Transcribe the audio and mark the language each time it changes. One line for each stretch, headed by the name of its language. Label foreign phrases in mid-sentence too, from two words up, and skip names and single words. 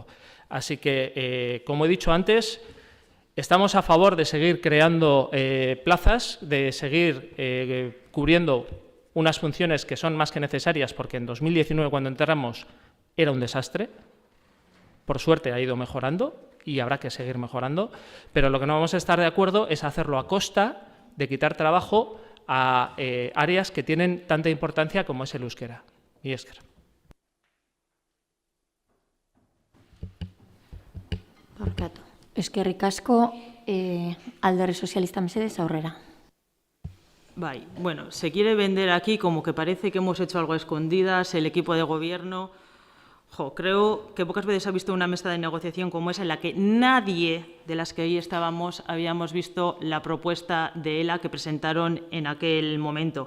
Spanish: Así que, como he dicho antes, estamos a favor de seguir creando plazas, de seguir cubriendo unas funciones que son más que necesarias, porque en 2019, cuando entramos, era un desastre. Por suerte ha ido mejorando y habrá que seguir mejorando, pero lo que no vamos a estar de acuerdo es hacerlo a costa de quitar trabajo a áreas que tienen tanta importancia como es el euskera.
Basque: Y esker. Barkatu. Eskerrik asko, Alderdi Sozialista mesedez aurrera.
Spanish: Bueno, se quiere vender aquí como que parece que hemos hecho algo a escondidas, el equipo de gobierno. Creo que pocas veces ha visto una mesa de negociación como esa en la que nadie de las que ahí estábamos habíamos visto la propuesta de ELA que presentaron en aquel momento.